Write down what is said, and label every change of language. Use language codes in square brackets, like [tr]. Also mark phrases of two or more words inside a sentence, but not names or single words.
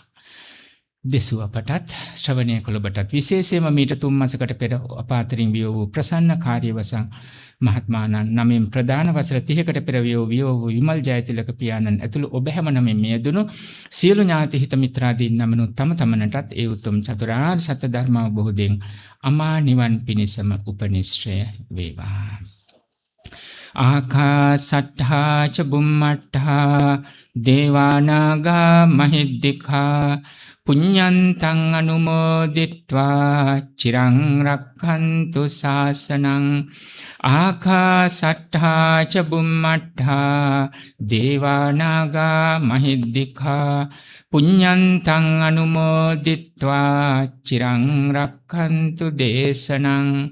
[si] දෙසුව අපටත් ශ්‍රවණය කළ ඔබටත් විශේෂයෙන්ම මීට 3 මාසකට පෙර අපාතරින් වියෝ වූ ප්‍රසන්න කාර්යවසං මහත්මාණන් නමින් ප්‍රධාන වසර 30කට පෙර වියෝ වූ විමල් ජයතිලක පියාණන් ඇතුළු ඔබ හැම නමින් මෙයදුණු සියලු ඥාති හිත මිත්‍රාදීන් නමනුත් තම තමනටත් ඒ උතුම් චතුරාර්ය සත්‍ය ධර්ම අවබෝධයෙන් අමා නිවන් පිණිසම උපනිශ්‍රය වේවා. [pi] ආකාසට්ඨා ච බුම්මට්ඨා දේවානාගා මහිද්దికා පුඤ්ඤන්තං අනුමෝදිත්වා චිරං රක්ඛන්තු ශාසනං. ආකාසට්ඨා ච බුම්මට්ඨා දේවානාගා මහිද්దికා පුඤ්ඤන්තං අනුමෝදිත්වා චිරං රක්ඛන්තු දේශනං.